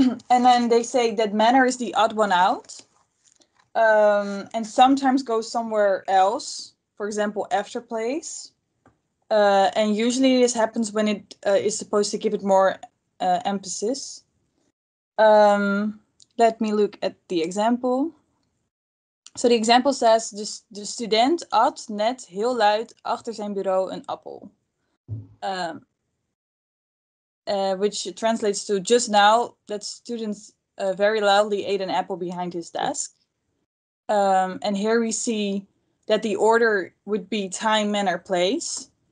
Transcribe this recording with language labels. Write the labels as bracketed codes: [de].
[en] And then they say that manner is the odd one out. And sometimes goes somewhere else. For example, after place. And usually this happens when it is supposed to give it more emphasis. Let me look at the example. So the example says, [nl] de student at net heel luid achter zijn bureau een appel. [en] Which translates to, just now, that student very loudly ate an apple behind his desk. And here we see that the order would be time, manner, place.